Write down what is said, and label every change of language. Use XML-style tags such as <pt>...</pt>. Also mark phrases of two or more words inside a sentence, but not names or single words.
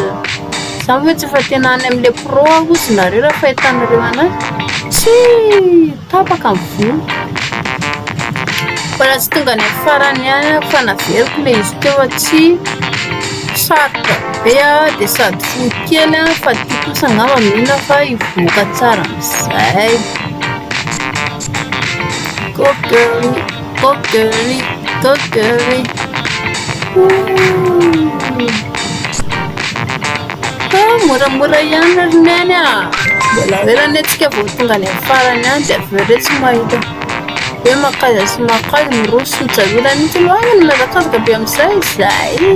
<mg>Izany hoe tsy efa tena any amin'ilay pro aho sy nareo raha fahitanareo anazy tsy tapaka ny volo. Mbola tsy tonga ny farany ihany fa naveriko ilay izy teo tsy sarotra be dia sady fohy kely fa ity kosa angamba mihina fa hivoaka tsara amin'izay.</mg> <en>Go girly, go girly, go girly.</en> <mg>Moramora ihany rineny mbola elany antsika vao tonga ny farany ihany dia avy eo tsy mahita hoe makaza sy makazy miroso ny jareo mihitsy lohany ny mazakazaka be amin'izay izay.</mg>